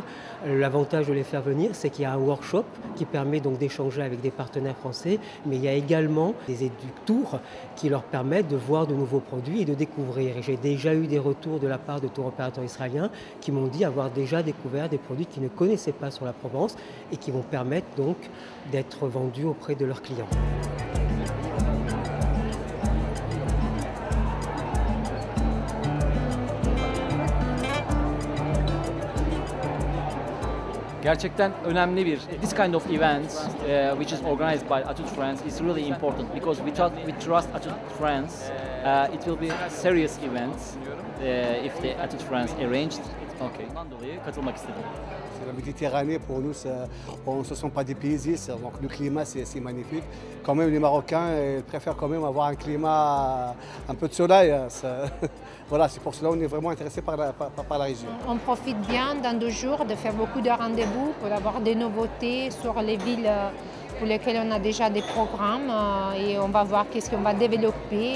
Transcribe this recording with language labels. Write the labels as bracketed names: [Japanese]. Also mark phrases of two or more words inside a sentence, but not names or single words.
[French] L'avantage de les faire venir, c'est qu'il y a un workshop qui permet donc d'échanger avec des partenaires français, mais il y a également des éductours qui leur permettent de voir de nouveaux produits et de découvrir. Et j'ai déjà eu des retours de la part de tour opérateurs israéliens qui m'ont dit avoir déjà découvert des produits qu'ils ne connaissaient pas sur la Provence et qui vont permettre donc d'être vendus auprès de leurs clients. [Turkish] Gerçekten önemli bir [English] this kind of events which is organized by Atut France is really important because we trust Atut France. It will be serious events if the Atut France arranged. Okay. [Turkish] Ondan dolayı katılmak istedim. [French] La Méditerranée, pour nous, ce ne sont pas des paysistes, donc le climat, c'est magnifique. Quand même, les Marocains préfèrent quand même avoir un climat, un peu de soleil. Voilà, c'est pour cela qu'on est vraiment intéressé par la région. On profite bien dans 2 jours de faire beaucoup de rendez-vous pour avoir des nouveautés sur les villes pour lesquelles on a déjà des programmes et on va voir qu'est-ce qu'on va développer.